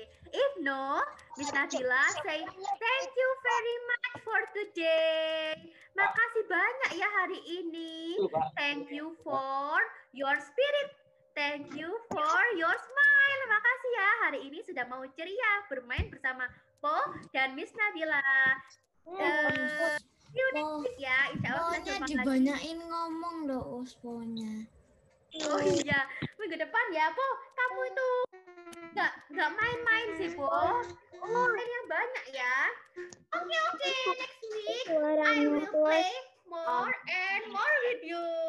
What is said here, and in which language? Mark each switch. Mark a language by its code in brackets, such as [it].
[en] If no, Miss Nabila say thank you very much for today. [id] Makasih banyak ya hari ini. [en] Thank you for your spirit. Thank you for your smile. [id] Makasih ya, hari ini sudah mau ceria bermain bersama Po dan Miss Nabila. Unik ya, insya Allah Pokoknya dibanyain ngomong loh Usponya. Oh iya, minggu depan ya Po, kamu itu nggak main-main sih Po. Yang banyak ya. [en] Oke, next week I will play more and more with you.